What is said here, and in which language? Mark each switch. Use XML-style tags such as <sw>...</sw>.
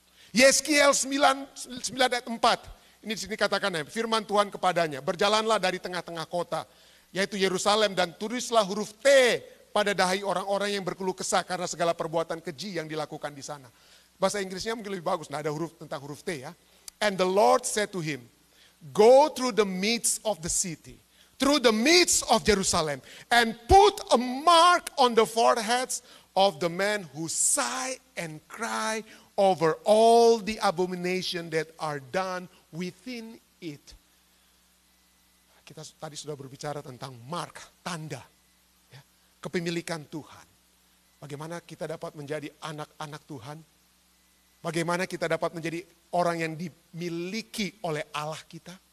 <id>Yeskiel 9 ayat 4. Ini di sini katakan ya, firman Tuhan kepadanya. Berjalanlah dari tengah-tengah kota. Yaitu Yerusalem dan tulislah huruf T pada dahi orang-orang yang berkeluh kesah karena segala perbuatan keji yang dilakukan di sana. Bahasa Inggrisnya mungkin lebih bagus. Nah ada huruf tentang huruf T ya.</id> <en>And the Lord said to him, go through the midst of the city, through the midst of Jerusalem, and put a mark on the foreheads of the men who sigh and cry over all the abomination that are done within it.</en> <id>Kita tadi sudah berbicara tentang mark, tanda, ya, kepemilikan Tuhan. Bagaimana kita dapat menjadi anak-anak Tuhan? Bagaimana kita dapat menjadi orang yang dimiliki oleh Allah kita?</id>